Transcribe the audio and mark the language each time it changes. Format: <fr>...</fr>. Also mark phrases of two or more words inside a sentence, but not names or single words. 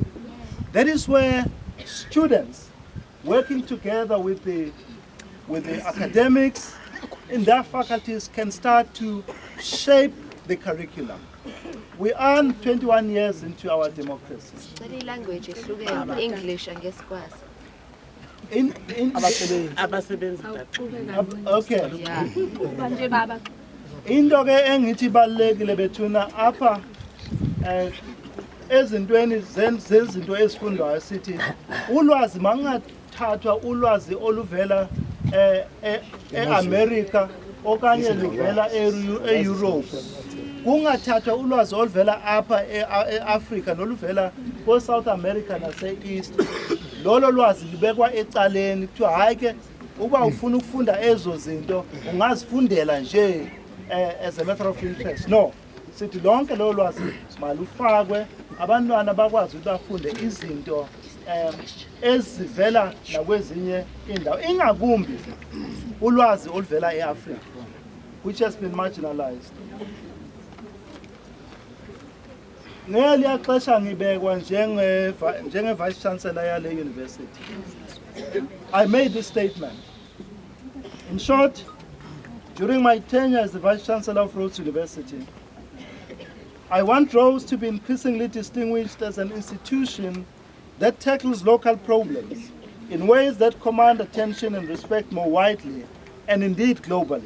<en>That is where students, working together with the academics in their faculties, can start to shape the curriculum. We are 21 years into our democracy. Study language is English and guess what? Okay. Yeah.</en> <xh>Into ke engithi balekile bethuna apha ezintweni zezinto ezifundwayo sithi ulwazi mangathathwa ulwazi oluvela eAmerica okanye luvela eEurope, kungathathwa ulwazi oluvela apha eAfrica noluvela ko-South America nase-East, lolo lwazi libekwa ecaleni kuthiwa hayi ke uba ufuna ukufunda ezo zinto ungazifundela nje</xh> <en>as a matter of interest.</en> <xh>No, sithi lonke lolo lwazi malufakwe abantwana bakwazi ukuthi bafunde izinto ezivela nakwezinye indawo, ingakumbi ulwazi oluvela eAfrica,</xh> <en>which has been marginalized.</en> <xh>Ngeliya xesha ngibekwa njenge Vice-Chancellor yale university,</xh> <en>I made this statement. In short, during my tenure as the Vice-Chancellor of Rhodes University, I want Rhodes to be increasingly distinguished as an institution that tackles local problems in ways that command attention and respect more widely, and indeed globally.</en>